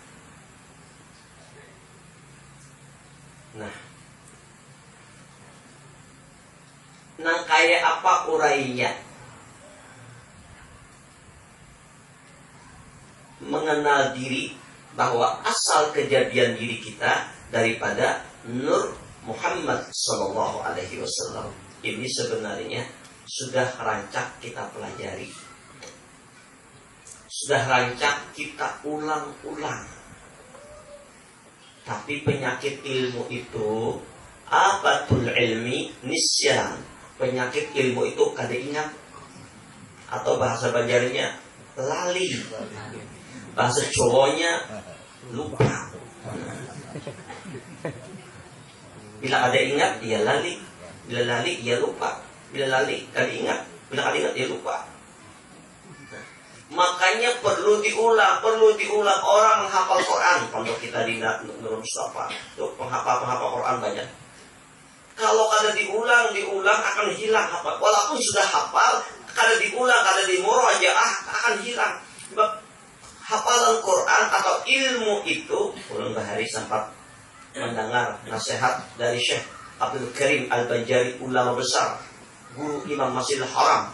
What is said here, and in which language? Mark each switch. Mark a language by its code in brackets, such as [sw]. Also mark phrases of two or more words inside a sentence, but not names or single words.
[bjn] Nah, nang kaya apa urainya? [id] Mengenal diri, bahwa asal kejadian diri kita daripada Nur Muhammad [ar] صلى الله عليه وسلم. [id] Ini sebenarnya sudah rancak kita pelajari. Sudah rancak kita ulang-ulang. Tapi penyakit ilmu itu [ar] آفة العلم النسيان. [id] Penyakit ilmu itu kada ingat. Atau bahasa Banjarnya lali. Bahasa Jawanya lupa. Bila ada ingat dia lali. Bila lali dia lupa. Bila kali ingat, bila kali ingat dia lupa. Nah, makanya perlu diulang orang menghafal Quran. Pondok kita di Nurul Mustafa, itu penghafal Quran banyak. Kalau kada diulang akan hilang hafal. Walaupun sudah hafal, kada diulang, kada dimurajaah akan hilang. Sebab hafalan Quran atau ilmu itu, ulun bahari sempat mendengar nasihat dari Syekh Abdul Karim Al-Banjari, ulama besar, guru Imam Masjidil Haram.